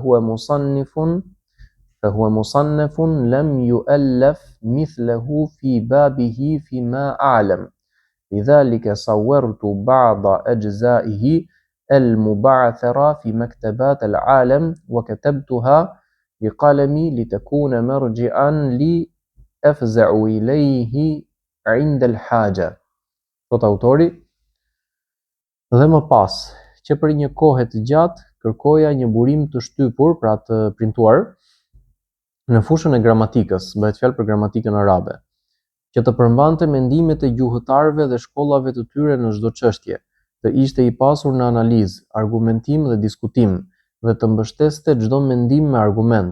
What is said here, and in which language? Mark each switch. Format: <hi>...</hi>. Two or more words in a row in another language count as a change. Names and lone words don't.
<ar>فهو مصنف لم يؤلف مثله في بابه فيما أعلم لذلك صورت بعض أجزائه المبعثرة في مكتبات العالم وكتبتها بقلمي لتكون مرجعا لي أفزع إليه عند الحاجة.</ar> <sq>Thot autori, dhe më pas, që për një kohë të gjatë kërkoja një burim të shtypur, pra të printuar, në fushën e gramatikës, bëhet fjalë për gramatikën arabe, që të përmbante mendimet e gjuhëtarëve dhe shkollave të tyre në çdo çështje, të ishte i pasur në analizë, argumentim dhe diskutim, dhe të mbështeste çdo mendim me argument.</sq>